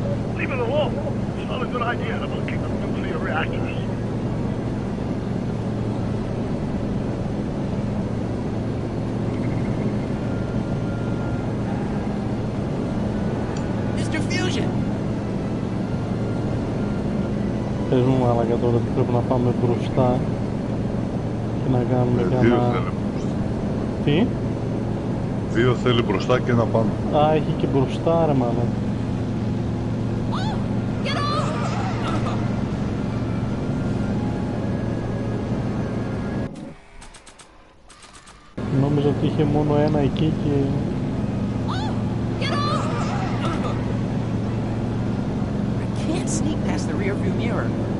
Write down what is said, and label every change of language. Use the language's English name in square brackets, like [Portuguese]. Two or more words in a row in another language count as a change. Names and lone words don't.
[English] Leave it alone. It's not a good idea to looking at nuclear reactors. Mr. Fusion! [Greek] Πες μου μαλάκα τώρα ότι πρέπει να πάμε μπροστά και να κάνουμε Δύο κανένα... θέλει μπροστά. Τι? Δύο θέλει μπροστά και ένα πάνω. Α, έχει και μπροστά ρε μάνα. Νόμιζα ότι είχε μόνο ένα εκεί και... [English] I can't sneak past the rearview mirror.